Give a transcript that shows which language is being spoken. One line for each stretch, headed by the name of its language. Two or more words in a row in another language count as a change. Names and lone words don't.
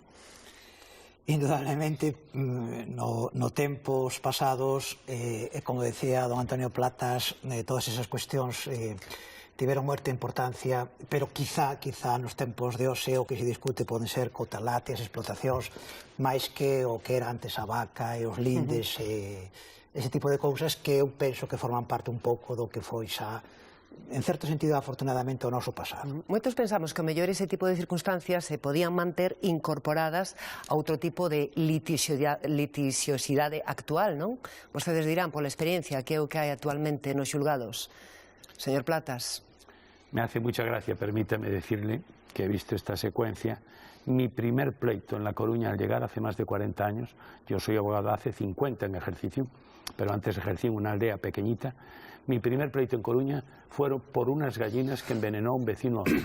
Galician: Indudablemente, no tempos pasados, como decía don Antonio Platas, todas esas cuestións tiveron moita importancia, pero quizá nos tempos de hoxe o que se discute poden ser cotalates, explotacións, máis que o que era antes a vaca e os lindes, ese tipo de cousas que eu penso que forman parte un pouco do que foi xa, en certo sentido, afortunadamente, o noso pasado. Moitos pensamos que, ao mellor, ese tipo de circunstancias se podían manter incorporadas a outro tipo de litixiosidade actual, non? Vostedes dirán, pola experiencia, que é o que hai actualmente nos xulgados. Señor Platas.
Spanish: Me hace mucha gracia, permítame decirle, que he visto esta secuencia. Mi primer pleito en La Coruña al llegar hace más de 40 años, yo soy abogado hace 50 en ejercicio, pero antes ejercí en una aldea pequeñita. Mi primer pleito en Coruña fueron por unas gallinas que envenenó un vecino a otro.